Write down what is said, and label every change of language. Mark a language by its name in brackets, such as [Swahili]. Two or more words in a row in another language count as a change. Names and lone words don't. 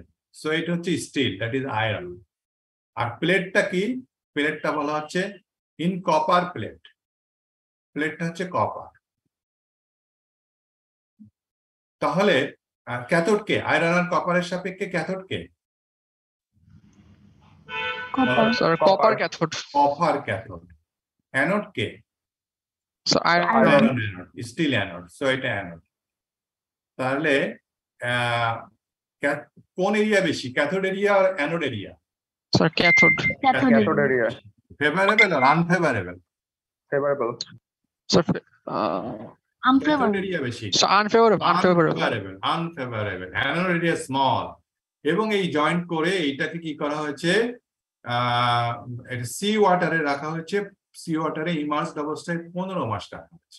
[Bangla] সো এটা হচ্ছে স্টিল, [English] that is iron. [Bangla] আর প্লেটটা কি? প্লেটটা বলা হচ্ছে [English] in copper plate. [Bangla] প্লেটটা হচ্ছে কপার। তাহলে ক্যাথোড কে? আয়রন আর কপারের সাপেক্ষে ক্যাথোড কে? [English] Copper. Sir, copper cathode. copper cathode. anode কে? So iron. Iron. steel anode. so এটা অ্যানোড। [Bangla] তাহলে কোন এরিয়া বেশি, [English] cathode area [Bangla] আর [English] anode area? Sir, cathode. Cathode area. ফেভারেবল আর আনফেভারেবল? Favorable. Sir, ক্যাথোড unfavorable, [Bangla] এরিয়া বেশি, [English] so unfavorable. unfavorable, anode area small. [Bangla] এবং এই জয়েন্ট করে এইটাকে কি করা হয়েছে, [English] sea water-e [Bangla] রাখা হয়েছে, [English] sea water-e immersed [Bangla] অবস্থায় 15 মাস রাখা হয়েছে।